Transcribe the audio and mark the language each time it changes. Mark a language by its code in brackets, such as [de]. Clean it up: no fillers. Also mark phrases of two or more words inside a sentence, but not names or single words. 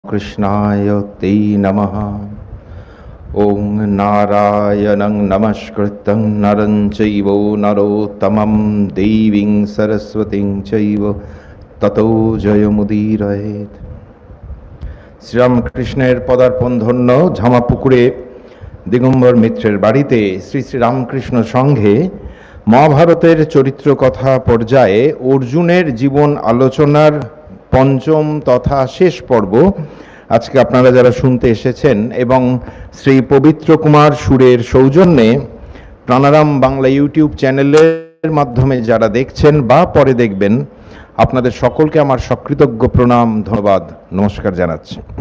[sa] कृष्णाय ते नमः। ॐ नारायणं नमस्कृतं नरं चैव नरोत्तमं देवीं सरस्वतीं चैव ततो जयमुदीरयेत्। [bn] শ্রীরামকৃষ্ণের পদার্পণ ধন্য ঝামাপুকুরে দিগম্বর মিত্রের বাড়িতে শ্রী শ্রী রামকৃষ্ণ সংঘে মহাভারতের চরিত্র কথা পর্যায়ে অর্জুনের জীবন আলোচনার পঞ্চম তথা শেষ পর্ব আজকে আপনারা যারা শুনতে এসেছেন এবং শ্রী পবিত্র কুমার সুরের সৌজন্যে প্রাণারাম বাংলা ইউটিউব চ্যানেলের মাধ্যমে যারা দেখছেন বা পরে দেখবেন, আপনাদের সকলকে আমার সকৃতজ্ঞ প্রণাম, ধন্যবাদ, নমস্কার জানাচ্ছি।